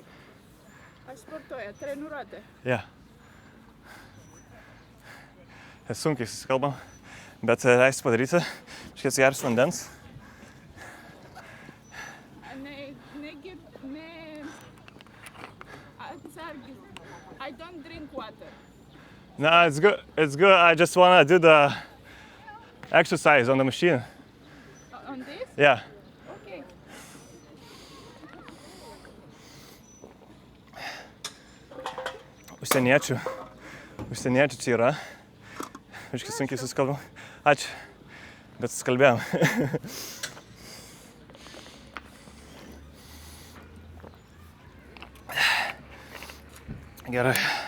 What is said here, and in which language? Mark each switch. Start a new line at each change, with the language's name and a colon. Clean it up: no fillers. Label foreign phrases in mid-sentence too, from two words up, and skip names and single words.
Lithuanian: Aš sportuoju, treniruotė. Ja. Sunkiai susikalbam, bet leisi padaryti. Iškies geras vandens. Atsargiai.
English: I don't drink water. No, it's good. It's good. I just wanna do the exercise on the machine. On this? Yeah. Okay.
Lithuanian: Užsieniečių čia yra. Iškai sunkiai susikalbam. Ačiū. Bet susikalbėjom. Gerai.